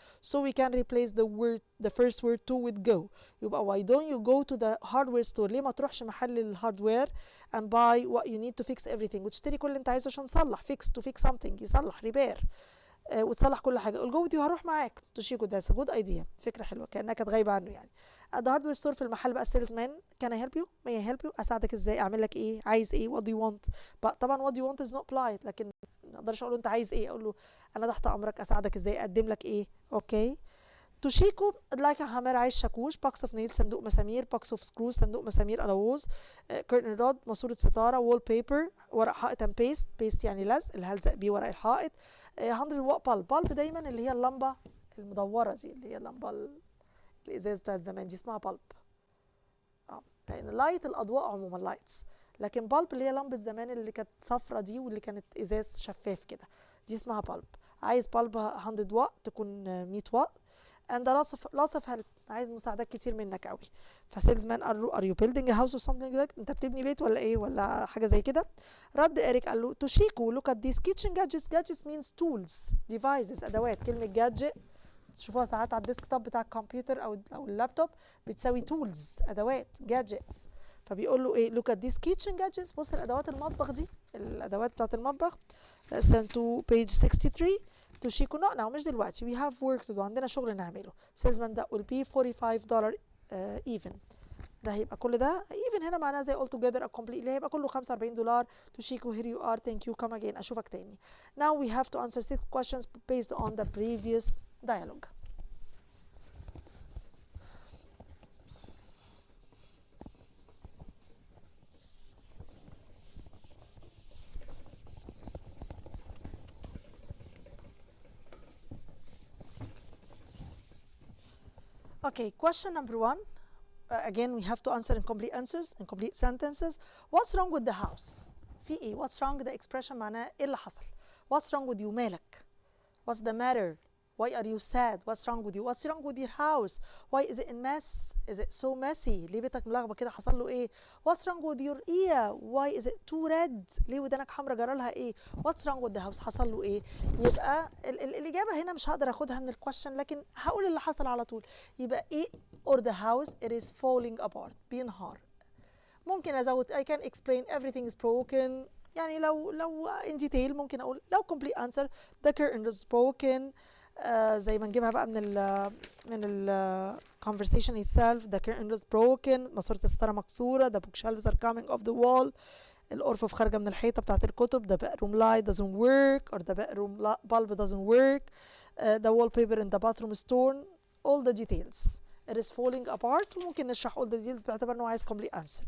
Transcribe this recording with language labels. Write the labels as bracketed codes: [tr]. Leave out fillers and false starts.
[en] So we can replace the first word to with go. يبقى why don't you go to the hardware store؟ [ar] ليه ما تروحش محل الهاردوير [en] and buy what you need to fix everything، [ar] وتشتري كل اللي انت عايزه عشان تصلح. [en] to fix something [ar] يصلح repair، وتصلح كل حاجه. [en] I'll go with you، [ar] هروح معاك. توشيكو [en] that's a good idea، [ar] فكره حلوه كانها كانت غايبه عنه يعني. [en] at the hardware store [ar] في المحل بقى السيلز مان [en] can I help you may I help you [ar] اساعدك ازاي، اعمل لك ايه، عايز ايه، [en] what do you want. [ar] بقى طبعا [en] what do you want is not polite، [ar] لكن ما اقدرش اقول له انت عايز ايه، اقول له انا تحت امرك، اساعدك ازاي، اقدم لك ايه. اوكي. [en] Toshiko like a hammer [ar] عايز شاكوش. [en] box of nails [ar] صندوق مسامير. [en] box of screws [ar] صندوق مسامير ألوز. [en] curtain rod [ar] ماسورة ستارة. wallpaper ورق حائط [en] and paste [ar] يعني لزق اللي هلزق بيه ورق الحائط. 100 watt bulb دايما اللي هي اللمبة المدورة دي، اللي هي اللمبة الإزاز بتاعت زمان دي اسمها bulb. لأن لايت الأضواء عموما لايتس، لكن bulb اللي هي لمبة زمان اللي كانت صفرة دي واللي كانت إزاز شفاف كده، دي اسمها bulb. عايز bulb 100 watt تكون 100 watt. [en] and lots of help [ar] عايز مساعدات كتير منك قوي. فسيلز مان قال له [en] are you building a house or something like that، [ar] انت بتبني بيت ولا ايه ولا حاجه زي كده. رد اريك قال له [en] Toshiko look at these kitchen gadgets means tools devices ادوات. [ar] كلمه gadget تشوفوها ساعات على الديسك توب بتاع الكمبيوتر او اللابتوب بتساوي tools ادوات gadgets. فبيقول له ايه [en] look at these kitchen gadgets، [ar] بص الادوات المطبخ دي، الادوات بتاعت المطبخ. [en] listen to page 63. [ar] توشيكو لا مش دلوقتي [en] we have work to do، [ar] عندنا شغل نعمله. [en] salesman that will be $45 even، [ar] ده هيبقى كل ده [en] even [ar] هنا معناها زي [en] all together a complete [ar] اللي هيبقى كله [en] $45. Toshiko here you are thank you come again [ar] أشوفك تاني. [en] now we have to answer 6 questions based on the previous dialogue. Okay, question number 1. Again, we have to answer incomplete answers, incomplete sentences. What's wrong with the house? في ايه؟ What's wrong ده expression [ar] معناه ايه اللي حصل؟ [en] What's wrong with you؟ [ar] مالك؟ [en] What's the matter? Why are you sad? What's wrong with you? What's wrong with your house? Why is it a mess? Is it so messy? [ar] ليه بيتك ملخبط كده، حصل له ايه؟ [en] What's wrong with your ear? Why is it too red? [ar] ليه ودانك حمرا جرى لها ايه؟ [en] What's wrong with the house؟ [ar] حصل له ايه؟ يبقى الإجابة هنا مش هقدر اخدها من الكويشن، لكن هقول اللي حصل على طول. يبقى ايه [en] or the house it is falling apart، بينهار. [ar] ممكن ازود [en] I can explain everything is broken، يعني لو in detail [ar] ممكن اقول لو [en] complete answer the curtain is broken. [ar] زي ما نجيبها بقى من ال conversation itself. [en] the curtain is broken، [ar] ماسورة الستارة مكسورة. [en] the bookshelves are coming off the wall، [ar] الأرفف خارجة من الحيطة بتاعت الكتب. [en] the bedroom light doesn't work or the bedroom bulb doesn't work. the wallpaper in the bathroom is torn. all the details. it is falling apart. [ar] وممكن نشرح [en] all the details باعتبار انه عايز complete answer.